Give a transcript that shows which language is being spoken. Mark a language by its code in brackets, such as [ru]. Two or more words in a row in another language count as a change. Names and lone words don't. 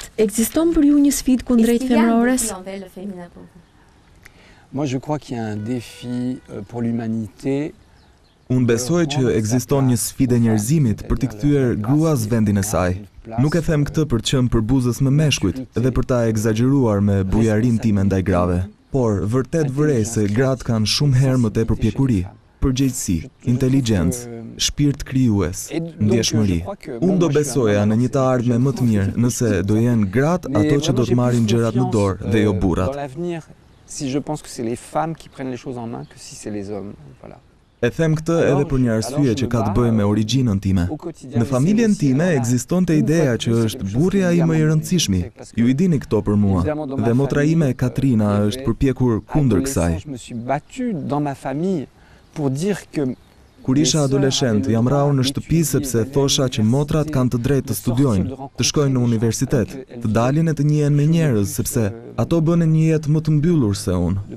[sq] Ekziston për ju një sfidë kundrejt femërores? [fr] Moi, je crois qu'il y a un défi pour l'humanité. [sq] Unë besoj që ekziston një sfidë e njerëzimit për t'i kthyer gruas vendin e saj. Nuk e them këtë për të qenë përbuzës me meshkujt dhe për ta egzageruar me bujarin time ndaj grave. Por, vërtet vërej se gratë kanë shumë herë më tepër pjekuri, përgjegjësi, inteligjencë, shpirt krijues, ndjeshmëri. Unë do besoja në një të ardhme më të mirë nëse do jenë gratë ato që do të marrin gjërat në dorë dhe jo burrat. [fr] Si je pense que c'est les femmes qui prennent les choses en main que si c'est les hommes, voilà. [sq] E them këtë edhe për një arsye që ka të bëjë me origjinën time. Në familjen time ekzistonte ideja që është burri ai më I rëndësishmi. Ju I dini këto për mua. Dhe motra ime Katrina është përpjekur kundër kësaj. Kur isha adoleshent, jam rrahur në shtëpi sepse thosha që motrat kanë të drejtë të studiojnë, të shkojnë në universitet, të dalin e të njihen me njerëz sepse ato bënin një jetë më të mbyllur se unë.